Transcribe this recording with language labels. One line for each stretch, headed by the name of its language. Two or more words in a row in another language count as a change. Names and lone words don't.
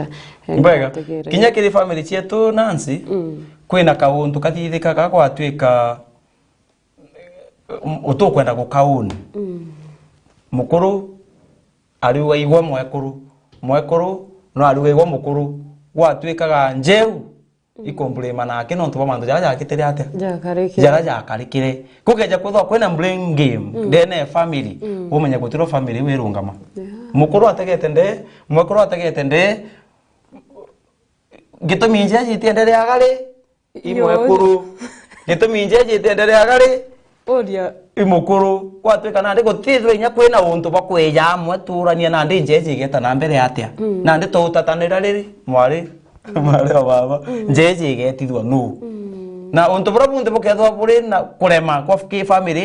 Meru: kinya kiri family chetu Nancy kwina kauntu kathithikaga gwatwika utukwenda gukauni mukuru ariwa igwa mwekuru no ariwa igwa mukuru gwatwikaga njeu ikomplema nake no ntu bamandu jaja akitire ate jara karikire kugeja kutho kwena
English: blame game
Meru: dene family umenya gutiro family wirungama mukuru ategete nde mwekuru ategete nde gitumi nje jitendere agari imwekuru gitumi nje jitendere agari oria imukuru kwatwika nandi gutithwe inya kwena untu bakweja amwe turania nandi nje jigeta na mbere atia nandi tutatanira riri mwari Maria baba njeje getithwa no na untu bura bunte bukethwa buri na kurema kwa family